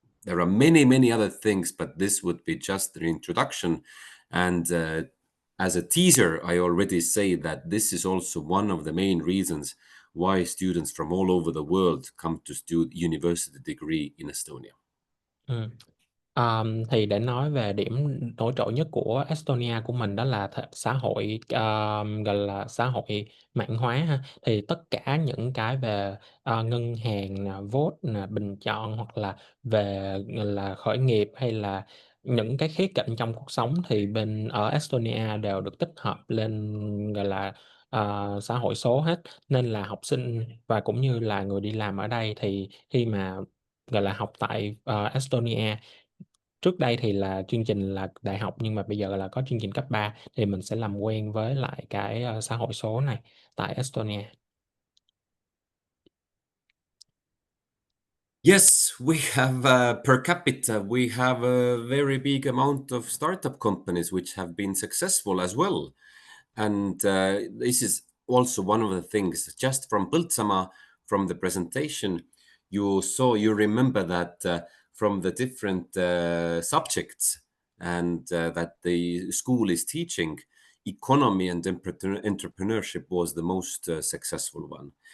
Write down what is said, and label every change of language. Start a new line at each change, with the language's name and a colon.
English: There are many, many other things, but this would be just the introduction. And as a teaser, I already say that this is also one of the main reasons why students from all over the world come to do university degree in Estonia.
Vietnamese: Thì để nói về điểm nổi trội nhất của Estonia của mình đó là xã hội gọi là xã hội mạng hóa ha. Thì tất cả những cái về ngân hàng nè, vote nè, bình chọn, hoặc là về gọi là khởi nghiệp, hay là những cái khía cạnh trong cuộc sống thì bên ở Estonia đều được tích hợp lên gọi là xã hội số hết. Nên là học sinh và cũng như là người đi làm ở đây thì khi mà gọi là học tại Estonia, trước đây thì là chương trình là đại học, nhưng mà bây giờ là có chương trình cấp 3, thì mình sẽ làm quen với lại cái xã hội số này tại Estonia.
English: Yes, we have per capita, we have a very big amount of startup companies which have been successful as well. And this is also one of the things, just from Põltsamaa, from the presentation, you remember that from the different subjects and that the school is teaching, economy and entrepreneurship was the most successful one.